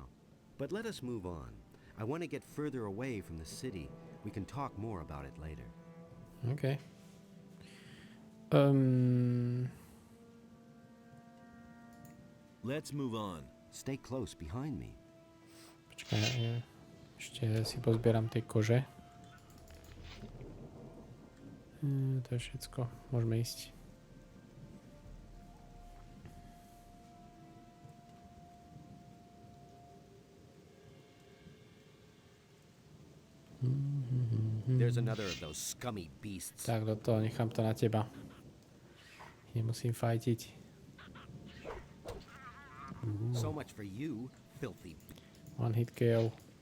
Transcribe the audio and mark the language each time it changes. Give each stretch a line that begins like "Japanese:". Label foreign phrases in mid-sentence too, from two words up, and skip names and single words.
English: But let us move on. I want to get further away from the city. We can talk more about it later. Okay. Let's move on. Stay close behind me.
Slovak: Počkaj, ešte si pozbieram tie kože. To je všetko. Môžeme ísť.
English: There's another of those scummy beasts.
Slovak: Tak do toho, nechám to na teba. Nemusím fajtiť.
English: So much for you, filthy. One hit kill.